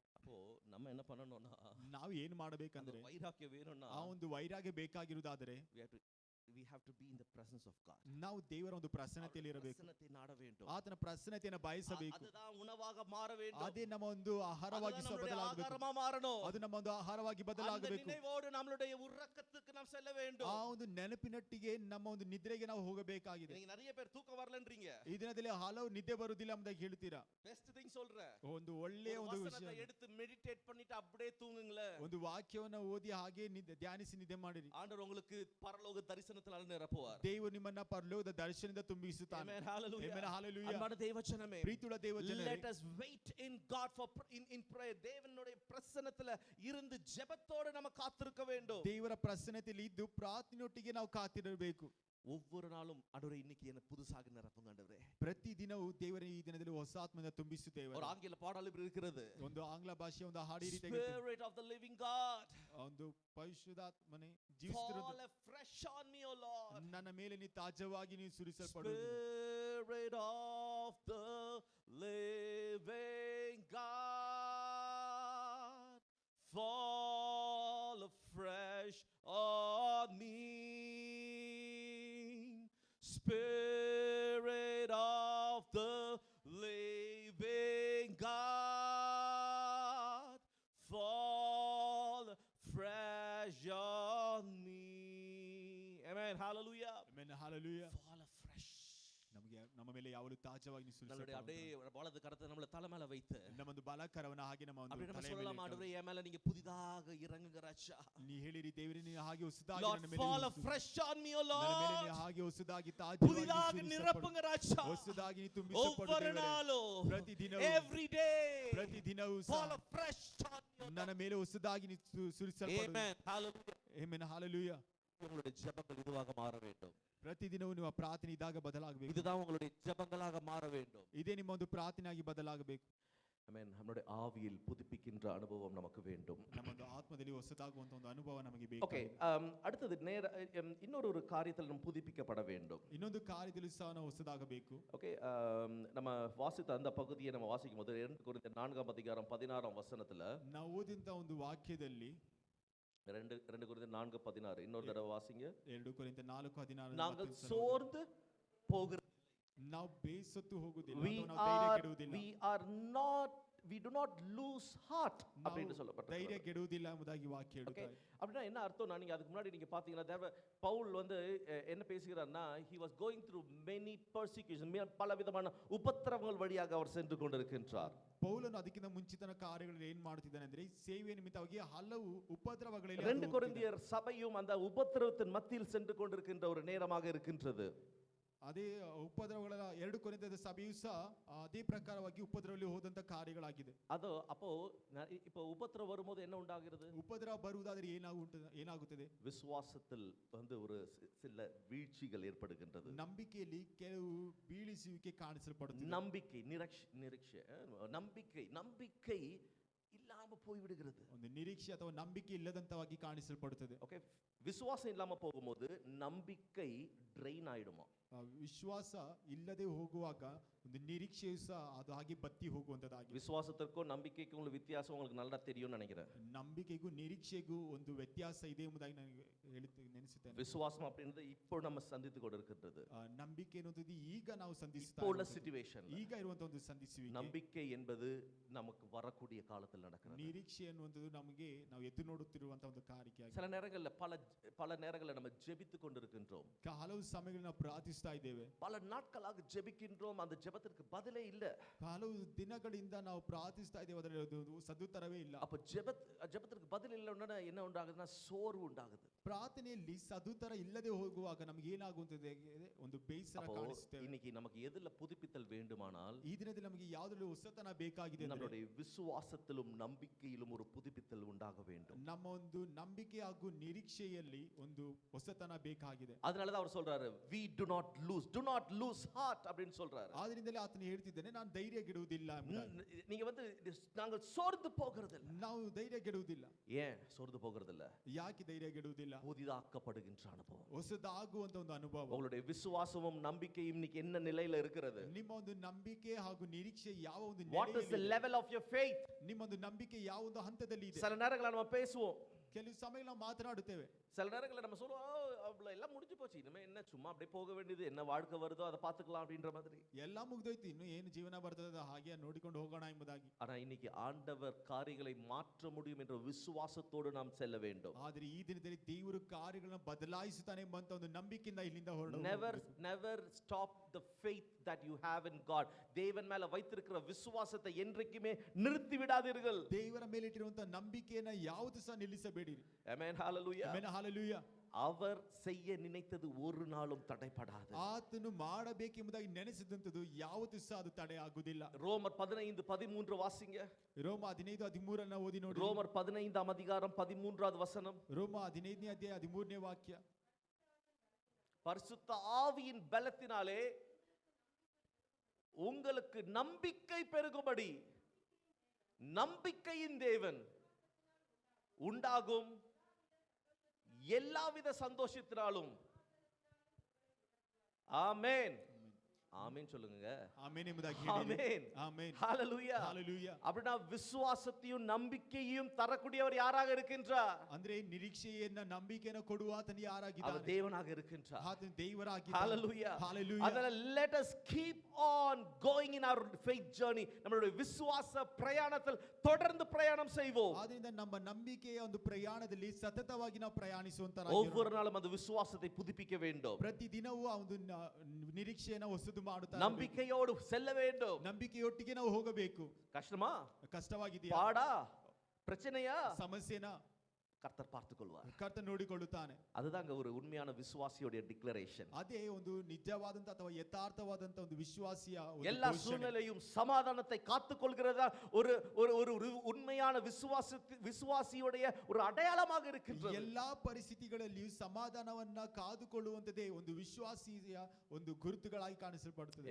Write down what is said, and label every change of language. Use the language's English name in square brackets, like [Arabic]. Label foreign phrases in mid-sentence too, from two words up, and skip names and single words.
[Tamil] அப்போ நம்ம என்ன பண்ணணும்னா, [Kannada] ನಾವು ಏನ್ ಮಾಡಬೇಕಂದ್ರೆ, [Tamil] வைராக்கியம் வேணும்னா [Kannada] ಆ ಒಂದು ವೈರಾಗ್ಯ ಬೇಕಾಗಿರುವುದಾದರೆ [English] we have to be in the presence of God. [Kannada] ನಾವು ದೇವರ ಒಂದು ಪ್ರಸನ್ನತೆಯಲ್ಲಿ ಇರಬೇಕು. [Tamil] பிரசன்னத்தை நாட வேண்டும். [Kannada] ಆತನ ಪ್ರಸನ್ನತೆಯನ್ನು ಬಯಸಬೇಕು. [Tamil] அதுதான் உணவாக மாற வேண்டும். [Kannada] ಅದೇ ನಮ್ಮ ಒಂದು ಆಹಾರವಾಗಿ ಬದಲಾಗಬೇಕು. [Tamil] ஆகாரமா மாறணும். [Kannada] ಅದು ನಮ್ಮ ಒಂದು ಆಹಾರವಾಗಿ [Tamil] அந்த [Kannada] ಬದಲಾಗಬೇಕು. [Tamil] நினைவோடு நம்மளுடைய உறக்கத்துக்கு நாம் செல்ல வேண்டும். [Kannada] ಆ ಒಂದು ನೆನಪಿನೊಟ್ಟಿಗೆ ನಮ್ಮ ಒಂದು ನಿದ್ರೆಗೆ ನಾವು ಹೋಗಬೇಕಾಗಿದೆ. [Tamil] நீங்க நிறைய பேர் தூக்கம் வரலன்றீங்க. [Kannada] ಈ ದಿನದಲ್ಲಿ ಹಲವು ನಿದ್ದೆ ಬರುವುದಿಲ್ಲ ಎಂಬುದಾಗಿ ಹೇಳ್ತೀರಾ. [English] best thing [Tamil] சொல்றேன். [Kannada] ಒಂದು ಒಳ್ಳೆಯ ಒಂದು [Tamil] வசனத்தை [Kannada] ವಿಷಯ, [Tamil] எடுத்து மெடிடேட் பண்ணிட்டு அப்படியே தூங்குங்களே. [Kannada] ಒಂದು ವಾಕ್ಯವನ್ನು ಓದಿ ಹಾಗೆ ಧ್ಯಾನಿಸಿ ನಿದ್ದೆ ಮಾಡಿರಿ. [Tamil] ஆண்டவர் உங்களுக்கு பரலோக தரிசனத்தால் நிரப்புவார். [Kannada] ದೇವರು ನಿಮ್ಮನ್ನ ಪರಲೋಕದ ದರ್ಶನದಿಂದ ತುಂಬಿಸುತ್ತಾನೆ. [English] Amen. Hallelujah. Amen. Hallelujah. [Tamil] அன்பான தேவஜனமே, [Kannada] ಪ್ರೀತಿಯುಳ್ಳ ದೇವಜನರೇ, [English] let us wait in God for in prayer. [Tamil] தேவனுடைய பிரசன்னத்துல இருந்து ஜெபத்தோடு நம்ம காத்திருக்க வேண்டும். [Kannada] ದೇವರ ಪ್ರಸನ್ನತೆಯಲ್ಲಿ ಇದ್ದು ಪ್ರಾರ್ಥನೆಯೊಟ್ಟಿಗೆ ನಾವು ಕಾತಿರಬೇಕು. [Tamil] ஒவ்வொரு நாளும் ஆண்டவரே இன்னைக்கு என்ன புதுசாக நிரப்புங்க ஆண்டவரே. [Kannada] ಪ್ರತಿ ದಿನವೂ ದೇವರೇ ಈ ದಿನದಲ್ಲಿ ಹೊಸ ಆತ್ಮದಿಂದ ತುಂಬಿಸುತ್ತೇವೆ. [Tamil] ஒரு [Kannada] ಆಂಗ್ಲ ಪಾಠದಲ್ಲಿ [Tamil] இருக்கிறது, [Kannada] ಒಂದು ಆಂಗ್ಲ ಭಾಷೆಯ ಒಂದು ಹಾಡು ಈ ರೀತಿ [English] Spirit of the living God, [Kannada] ಒಂದು ಪರಿಶುದ್ಧಾತ್ಮನೇ [English] fall [Kannada] ಜೀವಿಸುತ್ತಿರುವುದು [English] afresh on me, O Lord. [Kannada] ನನ್ನ ಮೇಲೆ ನೀ ತಾಜವಾಗಿ ನೀನು ಸುರಿಸಲ್ಪಡು. [English] Spirit of the living God, fall afresh on me. Spirit of the living God, fall fresh on me. Amen. Hallelujah. Amen. Hallelujah. Fall afresh. [Kannada] ನಮಗೆ ನಮ್ಮ ಮೇಲೆ ಯಾವಾಗಲೂ ತಾಜವಾಗಿ ನೀನು [Tamil] நம்மளுடைய அப்படியே [Kannada] ಸುರಿಸಲ್ಪಡು. [Tamil] வலது கரத்தை நம்மள தலை மேல வைத்து [Kannada] ನಮ್ಮ ಒಂದು ಬಲಕರವನ್ನ ಹಾಗೆ ನಮ್ಮ ಒಂದು [Tamil] அப்படியே நம்ம [Kannada] ತಲೆಯ [Tamil] சொல்லலாம், [Kannada] ಮೇಲೆ [Tamil] ஆண்டவரே என் மேல நீங்க புதிதாக இறங்குங்க ராஜா. [Kannada] ನೀ ಹೇಳಿರಿ, ದೇವರೇ ನೀನು ಹಾಗೆ ಹೊಸದಾಗಿ [English] Lord, [Kannada] ನನ್ನ ಮೇಲೆ [English] fall [Kannada] ಇಳಿಸು. [English] afresh on me, O [Kannada] ನನ್ನ ಮೇಲೆ [English] Lord. [Kannada] ನೀ ಹಾಗೆ ಹೊಸದಾಗಿ ತಾಜವಾಗಿ [Tamil] புதிதாக [Kannada] ನೀನು [Tamil] நிரப்புங்க ராஜா. [Kannada] ಹೊಸದಾಗಿ ನೀ ತುಂಬಿಸಲ್ಪಡು [Tamil] ஒவ்வொரு [Kannada] ದೇವರೇ. [Tamil] நாளும், [Kannada] ಪ್ರತಿದಿನವೂ, [English] every day, [Kannada] ಪ್ರತಿದಿನವೂ [English] fall [Kannada] ಸಹ [English] afresh on me, O Lord. [Kannada] ನನ್ನ ಮೇಲೆ ಹೊಸದಾಗಿ ನೀ ಸುರಿಸಲ್ಪಡು. [English] Amen. Hallelujah. Amen. Hallelujah. [Tamil] உங்களுடைய ஜெபங்கள் இதுவாக மாற வேண்டும். [Kannada] ಪ್ರತಿದಿನವೂ ನಿಮ್ಮ ಪ್ರಾರ್ಥನೆ ಇದ್ದಾಗ ಬದಲಾಗಬೇಕು. [Tamil] இதுதான் உங்களுடைய ஜெபங்களாக மாற வேண்டும். [Kannada] ಇದೇ ನಿಮ್ಮ ಒಂದು ಪ್ರಾರ್ಥನೆಯಾಗಿ ಬದಲಾಗಬೇಕು. [Tamil] ஆமென். நம்மளுடைய ஆவியில் புதுப்பிக்கின்ற அனுபவம் நமக்கு வேண்டும். [Kannada] ನಮ್ಮ ಒಂದು ಆತ್ಮದಲ್ಲಿ ಹೊಸದಾಗುವಂತ ಒಂದು ಅನುಭವ ನಮಗೆ [Tamil] ஓகே. [Kannada] ಬೇಕು. [Tamil] அடுத்தது இன்னொரு காரியத்தில் நம்ம புதுப்பிக்கப்பட வேண்டும். [Kannada] ಇನ್ನೊಂದು ಕಾರ್ಯದಲ್ಲಿ ಸಹ ನಾವು ಹೊಸದಾಗಬೇಕು. [Tamil] ஓகே. நம்ம வாசித்த அந்த பகுதியை நம்ம வாசிக்கும் போது 2 கொரிந்தியர் 4ஆம் அதிகாரம் 16ஆம் வசனத்துல, [Kannada] ನಾವು ಓದಿದಂತ ಒಂದು ವಾಕ್ಯದಲ್ಲಿ [Tamil] 2 கொரிந்தியர் 4:16 இன்னொரு தடவை வாசிங்க. [Kannada] 2 ಕೊರಿಂಥ 4:16 [Tamil] நாங்கள் சோர்ந்து போகிற [Kannada] ನಾವು ಬೇಸತ್ತು ಹೋಗುವುದಿಲ್ಲ [English] we [Kannada] ಅಥವಾ ನಾವು ಧೈರ್ಯ ಕೆಡುವುದಿಲ್ಲ. [English] are not we do not lose heart [Kannada] ನಾವು [Tamil] அப்படின்னு [Kannada] ಧೈರ್ಯ [Tamil] சொல்லப்பட்டிருக்கிறது. [Kannada] ಗೆಡುವುದಿಲ್ಲ ಎಂಬುದಾಗಿ ವಾಕ್ಯ [Tamil] ஓகே, [Kannada] ಹೇಳುತ್ತದೆ. [Tamil] அப்படின்னா என்ன அர்த்தம்னா நீங்க அதுக்கு முன்னாடி நீங்க பாத்தீங்கன்னா பவுல் வந்து என்ன பேசுகிறார்னா [English] he was going through many persecution, [Tamil] பல விதமான உபத்திரவங்கள் வழியாக அவர் சென்று கொண்டிருக்கின்றார். [Kannada] ಪೌಲನು ಅದಕ್ಕಿಂತ ಮುಂಚಿತನ ಕಾರ್ಯಗಳಲ್ಲಿ ಏನ್ ಮಾಡ್ತಿದ್ದಾನೆ ಅಂದ್ರೆ ಸೇವೆಯ ನಿಮಿತ್ತವಾಗಿ ಹಲವು ಉಪದ್ರವಗಳಲ್ಲಿ [Tamil] 2 ಕೊರಿಂಥಿಯர் சபையும் அந்த உபத்திரவத்தின் மத்தியில் சென்று கொண்டிருக்கின்ற ஒரு நேரமாக இருக்கின்றது. [Kannada] ಅದೇ ಉಪದ್ರವಗಳ 2 ಕೊರಿಂಥದ ಸಭೆಯು ಸಹ ಅದೇ ಪ್ರಕಾರವಾಗಿ ಉಪದ್ರವದಲ್ಲಿ ಹೋದಂತ ಕಾರ್ಯಗಳಾಗಿದೆ. [Tamil] ಅದು அப்போ இப்போ உபத்திரவம் வரும்போது என்ன உண்டாகிறது? [Kannada] ಉಪದ್ರವ ಬರುವುದಾದ್ರೆ ಏನಾಗುತ್ತದೆ? [Tamil] விசுவாசத்தில் வந்து ஒரு சில வீழ்ச்சிகள் ஏற்படுகின்றது. [Kannada] ನಂಬಿಕೆಯಲ್ಲಿ ಕೆಲವು ಬೀಳಿಸುವಿಕೆ ಕಾಣಿಸಲ್ಪಡುತ್ತದೆ. [Tamil] நம்பிக்கை நிರೀಕ್ಷೆ நம்பிக்கை இல்லாம போய் விடுகிறது. [Kannada] ಒಂದು ನಿರೀಕ್ಷೆ ಅಥವಾ ನಂಬಿಕೆ ಇಲ್ಲದಂತವಾಗಿ ಕಾಣಿಸಲ್ಪಡುತ್ತದೆ. [Tamil] ஓகே, விசுவாசம் இல்லாம போகும்போது நம்பிக்கை ட்ரெயின் ஆயிடுமா? [Kannada] ವಿಶ್ವಾಸ ಇಲ್ಲದೆ ಹೋಗುವಾಗ ಒಂದು ನಿರೀಕ್ಷೆಯು ಸಹ ಅದು ಹಾಗೆ ಬತ್ತಿ ಹೋಗುವಂತದ್ದಾಗಿದೆ. [Tamil] விசுவாசத்திற்கும் நம்பிக்கைக்கும் உள்ள வித்தியாசம் உங்களுக்கு நல்லா தெரியும்னு நினைக்கிறேன். [Kannada] ನಂಬಿಕೆಗೂ ನಿರೀಕ್ಷೆಗೂ ಒಂದು ವ್ಯತ್ಯಾಸ ಇದೆ ಎಂಬುದಾಗಿ ನನಗೆ ನೆನೆಸುತ್ತೇನೆ. [Tamil] விசுவாசம் அப்படின்றது இப்போ நம்ம சந்தித்து கொண்டிருக்கின்றது. [Kannada] ನಂಬಿಕೆ ಅನ್ನೋದು ಈಗ ನಾವು ಸಂಧಿಸ್ತಾ [Tamil] இப்போ உள்ள சிச்சுவேஷன். [Kannada] ಈಗ ಇರುವಂತ ಒಂದು ಸಂಧಿಸುವಿಕೆ. [Tamil] நம்பிக்கை என்பது நமக்கு வரக்கூடிய காலத்தில் நடக்கிறது. [Kannada] ನಿರೀಕ್ಷೆ ಅನ್ನುವಂಥದ್ದು ನಮಗೆ ನಾವು ಎದ್ದು ನೋಡುತ್ತಿರುವಂತ ಒಂದು ಕಾರ್ಯಕ್ಕಾಗಿ [Tamil] சில நேரங்கள்ல பல நேரங்கள்ல நம்ம ஜெபித்து கொண்டிருக்கின்றோம். [Kannada] ಹಲವು ಸಮಯಗಳು ನಾವು ಪ್ರಾರ್ಥಿಸ್ತಾ ಇದ್ದೇವೆ. [Tamil] பல நாட்களாக ஜெபிக்கின்றோம், அந்த ஜெபத்திற்கு பதிலே இல்ல. [Kannada] ಹಲವು ದಿನಗಳಿಂದ ನಾವು ಪ್ರಾರ್ಥಿಸ್ತಾ ಇದ್ದೇವೆ, ಅದರ ಸದುತ್ತರವೇ ಇಲ್ಲ. [Tamil] அப்ப ஜெபத்திற்கு பதில் இல்லைன்னா என்ன உண்டாகுதுன்னா சோர்வு உண்டாகுது. [Kannada] ಪ್ರಾರ್ಥನೆಯಲ್ಲಿ ಸದುತ್ತರ ಇಲ್ಲದೆ ಹೋಗುವಾಗ ನಮಗೆ ಏನಾಗುತ್ತದೆ? ಒಂದು ಬೇಸರ ಕಾಣಿಸುತ್ತದೆ. [Tamil] இன்னைக்கு நமக்கு எதுல புதுப்பித்தல் வேண்டுமானால் [Kannada] ಈ ದಿನದಲ್ಲಿ ನಮಗೆ ಯಾವುದರಲ್ಲಿ ಹೊಸತನ ಬೇಕಾಗಿದೆ ಅಂದ್ರೆ [Tamil] நம்மளுடைய விசுவாசத்திலும் நம்பிக்கையிலும் ஒரு புதுப்பித்தல் உண்டாக வேண்டும். [Kannada] ನಮ್ಮ ಒಂದು ನಂಬಿಕೆ ಹಾಗೂ ನಿರೀಕ್ಷೆಯಲ್ಲಿ ಒಂದು ಹೊಸತನ ಬೇಕಾಗಿದೆ. [Tamil] அதனால தான் அவர் சொல்றாரு [English] we do not lose heart [Tamil] அப்படினு சொல்றாரு. [Kannada] ಆದ್ದರಿಂದಲೇ ಆತನು ಹೇಳ್ತಿದ್ದಾನೆ, ನಾನು ಧೈರ್ಯ ಗೆಡುವುದಿಲ್ಲ ಎಂಬುದಾಗಿ. [Tamil] நீங்க வந்து நாங்கள் சோர்ந்து போகிறதில்லை. [Kannada] ನಾವು ಧೈರ್ಯ ಗೆಡುವುದಿಲ್ಲ. [Tamil] ஏன் சோர்ந்து போகிறதில்லை? [Kannada] ಯಾಕೆ ಧೈರ್ಯ ಗೆಡುವುದಿಲ್ಲ? [Tamil] புதிதாக்கப்படுகின்ற அனுபவம், [Kannada] ಹೊಸದಾಗುವಂತ ಒಂದು ಅನುಭವ. [Tamil] உங்களுடைய விசுவாசமும் நம்பிக்கையும் இன்னைக்கு என்ன நிலையில இருக்கிறது? [Kannada] ನಿಮ್ಮ ಒಂದು ನಂಬಿಕೆ ಹಾಗೂ ನಿರೀಕ್ಷೆ ಯಾವ ಒಂದು [English] What is the level of your faith? [Kannada] ನಿಮ್ಮ ಒಂದು ನಂಬಿಕೆ ಯಾವ ಒಂದು ಹಂತದಲ್ಲಿ ಇದೆ? [Tamil] சில நேரங்களில் நம்ம பேசுவோம், [Kannada] ಕೆಲವು ಸಮಯ ನಾವು ಮಾತನಾಡುತ್ತೇವೆ. [Tamil] சில நேரங்களில் நம்ம சொல்லுவோம் அவ்வளவு எல்லாம் முடிஞ்சு போச்சு, இனிமே என்ன சும்மா அப்படியே போக வேண்டியது, என்ன வாழ்க்கை வருதோ அதை பார்த்துக்கலாம் அப்படின்ற மாதிரி. [Kannada] ಎಲ್ಲ ಮುಗ್ದೋಯ್ತು, ಇನ್ನು ಏನು ಜೀವನ ಬರ್ತದೆ ಹಾಗೆ ನೋಡಿಕೊಂಡು ಹೋಗೋಣ ಎಂಬುದಾಗಿ. [Tamil] ஆனா இன்னைக்கு ஆண்டவர் காரியங்களை மாற்ற முடியும் என்ற விசுவாசத்தோடு நாம் செல்ல வேண்டும். [Kannada] ಆದರೆ ಈ ದಿನದಲ್ಲಿ ದೇವರು ಕಾರ್ಯಗಳನ್ನು ಬದಲಾಯಿಸುತ್ತಾನೆ ಎಂಬಂತ ಒಂದು ನಂಬಿಕೆಯಿಂದ ಇಲ್ಲಿಂದ ಹೊರಡು. [English] never stop the faith that you have in God. [Tamil] தேவன் மேல வைத்திருக்கிற விசுவாசத்தை என்றைக்குமே நிறுத்தி விடாதீர்கள். [Kannada] ದೇವರ ಮೇಲೆ ಇಟ್ಟಿರುವಂತ ನಂಬಿಕೆಯನ್ನು ಯಾವುದು ಸಹ ನಿಲ್ಲಿಸಬೇಡಿರಿ. [English] Amen, hallelujah. Amen, hallelujah. [Tamil] அவர் செய்ய நினைத்தது ஒரு நாளும் தடைபடாது. [Kannada] ಆತನು ಮಾಡಬೇಕೆಂಬುದಾಗಿ ನೆನೆಸಿದಂತದ್ದು ಯಾವತ್ತೂ ಸಹ ಅದು ತಡೆ ಆಗುವುದಿಲ್ಲ. [Tamil] ரோமர் 15:13 வாசிங்க. [Kannada] ರೋಮ 15:13 ಅನ್ನು ಓದಿ ನೋಡಿ. [Tamil] ரோமர் 15ஆம் அதிகாரம் 13வது வசனம். [Kannada] ರೋಮ 15ನೇ ಅಧ್ಯಾಯ 13ನೇ ವಾಕ್ಯ. [Tamil] பரிசுத்த ஆவியின் பலத்தினாலே உங்களுக்கு நம்பிக்கை பெருகும்படி நம்பிக்கையின் தேவன் உண்டாகும் எல்லாவித சந்தோஷத்தினாலும். ஆமென், ஆமென் சொல்லுங்க. [Kannada] ಆಮೆನ್ ಎಂಬುದಾಗಿ [Tamil] ஆமென், [Kannada] ಹೇಳಿ. ಆಮೆನ್, [Tamil] ஹalleluya, [Kannada] ಹalleluya. [Tamil] அப்படினா விசுவாசத்தையும் நம்பிக்கையையும் தரக்கூடியவர் யாராக இருக்கின்றார்? [Kannada] ಅಂದ್ರೆ ನಿರೀಕ್ಷೆಯನ್ನ ನಂಬಿಕೆಯನ್ನು ಕೊಡುವ ಆತನು [Tamil] அவர் [Kannada] ಯಾರಾಗಿದ್ದಾನೆ? [Tamil] தேவனாக இருக்கின்றார். [Kannada] ಆತನು ದೇವರಾಗಿದ್ದಾನೆ. [English] Hallelujah. Hallelujah. அதனால let us keep on going in our faith journey. [Tamil] நம்மளுடைய விசுவாச பிரயாணத்தில் தொடர்ந்து பிரயாணம் செய்வோம். [Kannada] ಆದ್ದರಿಂದ ನಮ್ಮ ನಂಬಿಕೆಯ ಒಂದು ಪ್ರಯಾಣದಲ್ಲಿ ಸತತವಾಗಿ ನಾವು [Tamil] ஒவ்வொரு நாளும் அந்த விசுவாசத்தை புதுப்பிக்க வேண்டும். [Kannada] ಪ್ರತಿದಿನವೂ ಆ ಒಂದು ನಿರೀಕ್ಷೆಯನ್ನು ಹೊಸದು ಮಾಡುತ್ತಾ [Tamil] நம்பிக்கையோடு செல்ல வேண்டும். [Kannada] ನಂಬಿಕೆಯೊಟ್ಟಿಗೆ ನಾವು ಹೋಗಬೇಕು. [Tamil] கஷ்டமா? [Kannada] ಕಷ್ಟವಾಗಿದೆಯಾ? [Tamil] பாடா? பிரச்சனையா? [Kannada] ಸಮಸ್ಯೆನಾ? [Tamil] கர்த்தர் பார்த்துக் கொள்வார். [Kannada] ಕರ್ತನು ನೋಡಿಕೊಳ್ಳುತ್ತಾನೆ. [Tamil] அதுதாங்க ஒரு உண்மையான விசுவாசியோட டிக்ளரேஷன். [Kannada] ಅದೇ ಒಂದು ನಿಜವಾದಂತ ಅಥವಾ ಯಥಾರ್ಥವಾದಂತ ಒಂದು ವಿಶ್ವಾಸಿಯ [Tamil] எல்லா சூழ்நிலையும் சமாதானத்தை காத்துக்கொள்கிறதா ஒரு ஒரு ஒரு உண்மையான விசுவாசியோட ஒரு அடையாளமாக இருக்கின்றது. [Kannada] ಎಲ್ಲಾ ಪರಿಸ್ಥಿತಿಗಳಲ್ಲಿಯೂ ಸಮಾಧಾನವನ್ನ ಕಾದುಕೊಳ್ಳುವಂತದೇ ಒಂದು ವಿಶ್ವಾಸಿಯ ಒಂದು ಗುರುತುಗಳಾಗಿ ಕಾಣಿಸಲ್ಪಡುತ್ತದೆ.